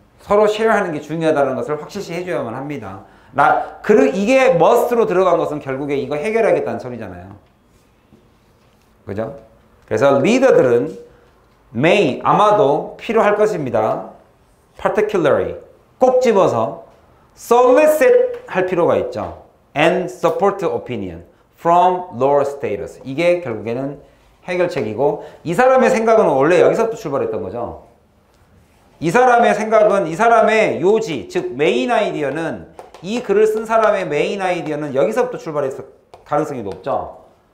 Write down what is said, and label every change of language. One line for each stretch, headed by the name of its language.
Korean: 서로 쉐어하는 게 중요하다는 것을 확실시 해줘야만 합니다. 이게 must로 들어간 것은 결국에 이거 해결하겠다는 소리잖아요. 그죠? 그래서 리더들은 may, 아마도 필요할 것입니다. particularly, 꼭 집어서 solicit 할 필요가 있죠.
English: and support opinion from lower status.
Korean: 이게 결국에는 해결책이고, 이 사람의 생각은 원래 여기서부터 출발했던 거죠. 이 사람의 생각은, 이 사람의 요지, 즉 메인 아이디어는, 이 글을 쓴 사람의 메인 아이디어는 여기서부터 출발했을 가능성이 높죠.